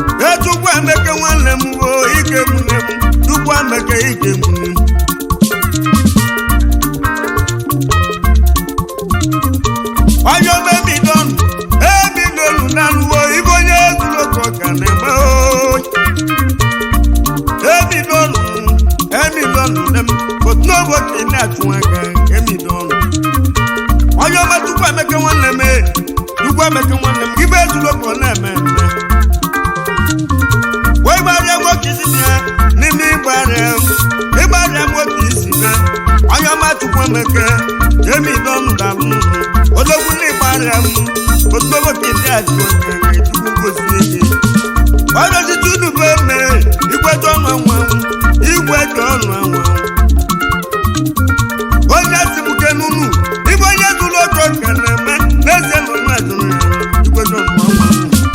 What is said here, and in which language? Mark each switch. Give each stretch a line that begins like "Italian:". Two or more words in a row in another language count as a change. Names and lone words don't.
Igbo: Echukwu Emeka nwanne m, o, ike mụ nne m, Chukwu Emeka, ike mụ nne m. Onye ọma Emidon, Emidon na-alụ, o, ibe onye zuru oke ọka na-eme, o. Emidon, Emidon nne m,
English: but nobody
Igbo: na-atụ aka, Emidon. Onye ọma Chukwu Emeka nwanne m, eh, Chukwu Emeka nwanne m, ibe zuru oke ọ na-eme eme. Wee gbarịa nwoke isi ya, n'ime ịgbarịa m, ịgbarịa nwoke isi ya. Onye ọma Chukwu Emeka, Emidon daalụ m, odogwu na ịgbarịa m,
English: but nobody
Igbo: na-atụ aka, Chukwu gozie gị. Ọdọchi Chudu bụ eme, igwe dị ọnụ anwa anwụ, igwe dị ọnụ anwa anwụ. Onye asị m ke n'unu, ibe onye zuru oke ọka na-eme, n'ezie na ọnụ ajụrụ ya, igwe dị ọnụ anwa anwụ.